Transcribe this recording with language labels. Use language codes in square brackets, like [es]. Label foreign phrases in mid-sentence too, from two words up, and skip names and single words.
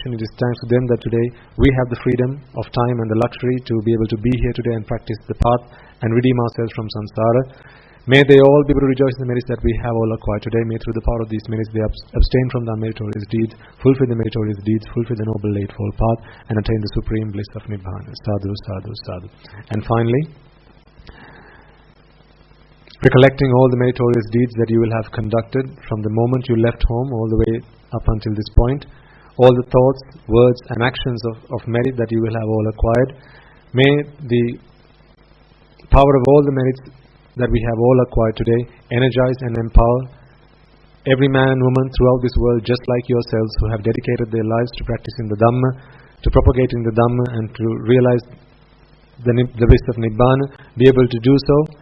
[en] It is thanks to them that today we have the freedom of time and the luxury to be able to be here today and practice the path and redeem ourselves from samsara. May they all be able to rejoice in the merits that we have all acquired today. May through the power of these merits they abstain from the meritorious deeds, fulfill the meritorious deeds, fulfill the Noble Eightfold Path, and attain the supreme bliss of Nibbana. [pi] Sadhu, sadhu, sadhu. [en] And finally, recollecting all the meritorious deeds that you will have conducted from the moment you left home all the way up until this point, all the thoughts, words and actions of merit that you will have all acquired, may the power of all the merits that we have all acquired today energize and empower every man and woman throughout this world just like yourselves who have dedicated their lives to practicing the Dhamma, to propagating the Dhamma and to realize the bliss of Nibbana, be able to do so.